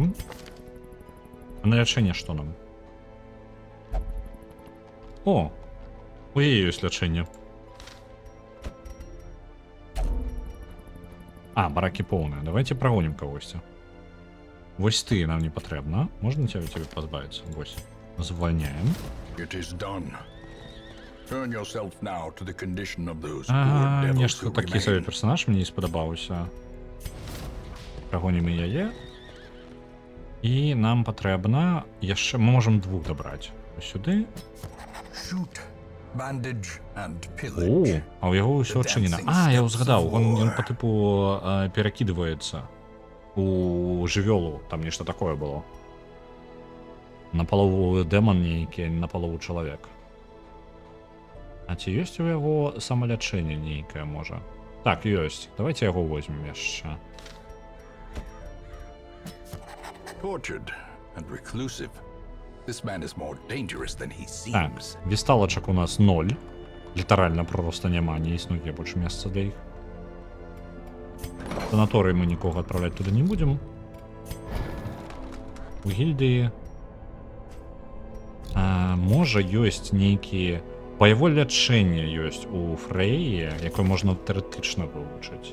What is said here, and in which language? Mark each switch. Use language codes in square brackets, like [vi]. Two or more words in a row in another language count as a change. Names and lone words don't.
[be] А на лячэнне што нам? О! У яе ёсць лячэнне. А, баракі поўныя. Давайте прагонім кагосьці. Вось ты нам не патрэбна. Можна тебе пазбавіцца? Вось. Звальняем. [en] It is done. Turn yourself now to the condition of those poor devils [be] Нешта [en] who [be] такі сабе [en] remain. [be] персонаж мне не спадабаўся. Прагонім і яе. І нам патрэбна яшчэ... Мы можам двух дабраць. Ось сюды. [en] Shoot, bandage and [be] О, [en] pillage. [be] а ў яго ўсё адчынена. А, я ўзгадаў, ён па тыпу перакідваецца у жывёлу, там нешта такое было. Напалову дэман нейкі, напалову чалавек. А ці ёсць у яго самалячэнне нейкае, можа? Так, ёсць. Давайте яго возьмем яшчэ. [en] Tortured and reclusive. This man is more dangerous than he [be] Так, [en] seems. [be] вісталачак у нас 0. Літаральна просто няма, не існуе больш месца для іх. Санаторый мы нікога адпраўляць туды не будзем. У гільдыі можа ёсць нейкія баявое лячэнне ёсць у Фрэі, якое можна тэарэтычна вывучыць.